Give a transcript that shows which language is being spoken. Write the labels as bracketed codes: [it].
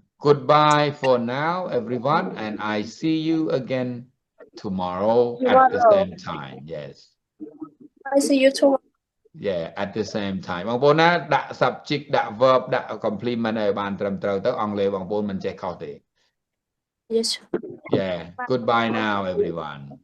[en] Goodbye for now, everyone, and I see you again tomorrow at the same time. Yes. I see you tomorrow. Yeah, at the same time. [km] បងប្អូនណាដាក់ subject ដាក់ verb ដាក់ complement ឲ្យបានត្រឹមត្រូវទៅអង់គ្លេសបងប្អូនមិនចេះខុសទេ [en] Yes. Yeah, goodbye now everyone.